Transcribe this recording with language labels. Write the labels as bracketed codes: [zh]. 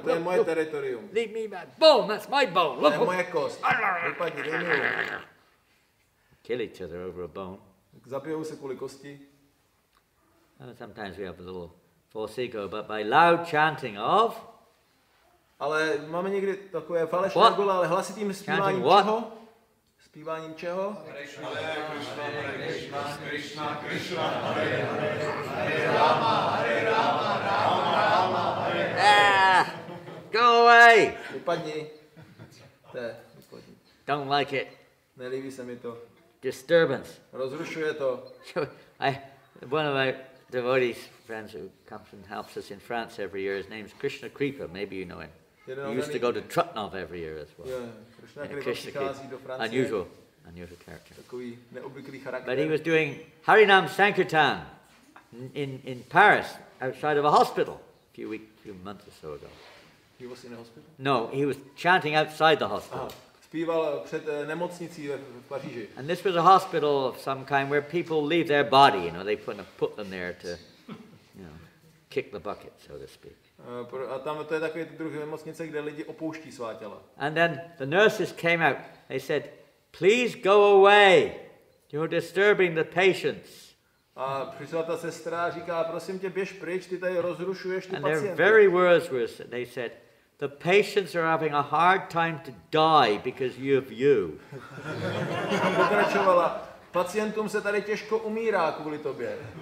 [cs] To je moje teritorium. [en] Leave me my bone. That's my bone. [cs] To je moje kost. Vypadni, dej mi. [en] Kill each other over a bone. [cs] Zabijou se kvůli kosti. [en] Sometimes we have a little false ego, but by loud chanting of. [cs] Ale máme někdy takové falešné ego, ale hlasitým zpíváním čeho? Zpíváním čeho? [sa] Krishna, Krishna, Krishna, Krishna, Hare Hare, Hare Rama, Hare Rama, Rama Rama, Hare. [en] Go away! [cs] Vypadni. Vypadni. [en] Don't like it. [cs] Nelíbí se mi to. [en] Disturbance. [cs] Rozrušuje to. [en] One of my devotees friends who comes and helps us in France every year, his name's Krishna Kripa, maybe you know him. He used to go to Trutnov every year as well. Yeah, Krishna Kripa. Unusual character. [cs] Takový neobvyklý charakter. [en] But he was doing Harinam Sankirtan in Paris, outside of a hospital, a few months or so ago. He was in a hospital? No, he was chanting outside the hospital. [cs] Zpíval před nemocnicí v Paříži. [en] And this was a hospital of some kind where people leave their body, you know, they put them there to, kick the bucket, so to speak. [cs] A tam to je takový druh nemocnice, kde lidi opouští svá těla. [en] And then the nurses came out. They said, "Please go away. You're disturbing the patients." [cs] A přišla ta sestra a říká, prosím tě, běž pryč, ty tady rozrušuješ ty pacienty. [en] And their very words were, they said, "The patients are having a hard time to die because of you." [cs] Pokračovala, pacientům se tady těžko umírá kvůli tobě.